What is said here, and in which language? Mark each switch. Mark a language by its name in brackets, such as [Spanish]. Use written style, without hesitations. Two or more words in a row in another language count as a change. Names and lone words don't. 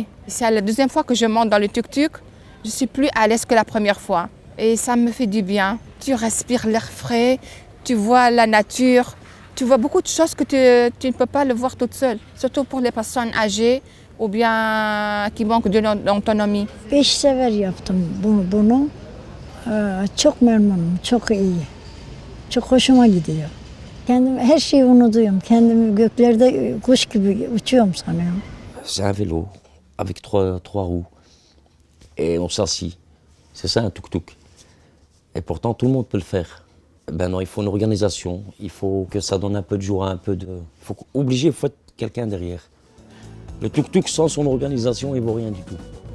[French] C'est la deuxième fois que je monte dans le tuk-tuk. Je suis plus à l'aise que la première fois. Et ça me fait du bien. Tu respires l'air frais, tu vois la nature, tu vois beaucoup de choses que tu ne peux pas le voir toute seule. Surtout pour les personnes âgées ou bien qui manquent d'autonomie. [Turkish] 5 sefer yaptım bunu. Çok memnunum, çok iyi. Çok hoşuma gidiyor. Her şeyi unutuyorum. Kendimi göklerde kuş gibi uçuyorum sanıyorum. [French] C'est un vélo avec trois roues et on s'assit. C'est ça un tuk-tuk. Et pourtant tout le monde peut le faire. Ben non, il faut une organisation, il faut que ça donne un peu de joie, il faut être quelqu'un derrière. Le tuk-tuk sans son organisation, il vaut rien du tout.